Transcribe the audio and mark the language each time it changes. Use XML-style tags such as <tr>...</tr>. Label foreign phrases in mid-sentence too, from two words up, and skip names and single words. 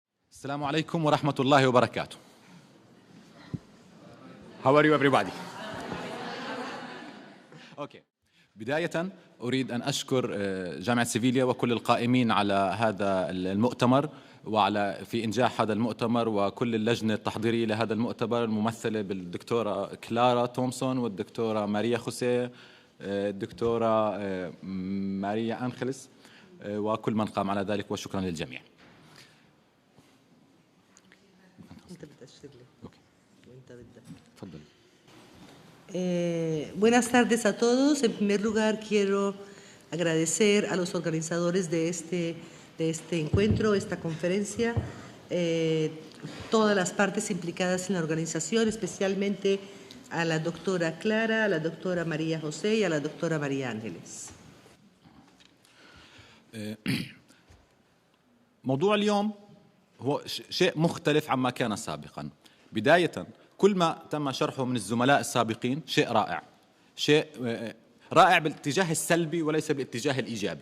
<ar>السلام عليكم ورحمة الله وبركاته.</ar> <en>How are you everybody? Okay.</en> <ar>بداية أريد أن أشكر جامعة سيفيليا وكل القائمين على هذا المؤتمر في إنجاح هذا المؤتمر، وكل اللجنة التحضيرية لهذا المؤتمر الممثلة بالدكتورة كلارا تومسون والدكتورة ماريا خوسيه، الدكتورة ماريا أنخلس، وكل من قام على ذلك، وشكرا للجميع.</ar> <es>Buenas tardes a todos. En primer lugar, quiero agradecer a los organizadores de este encuentro, esta conferencia, todas las partes implicadas en la organización, especialmente a la doctora Clara, a la doctora María José y a la doctora María Ángeles.</es> <ar>موضوع اليوم هو شيء مختلف عما كان سابقا. بداية كل ما تم شرحه من الزملاء السابقين شيء رائع، شيء رائع بالاتجاه السلبي وليس بالاتجاه الإيجابي.</ar>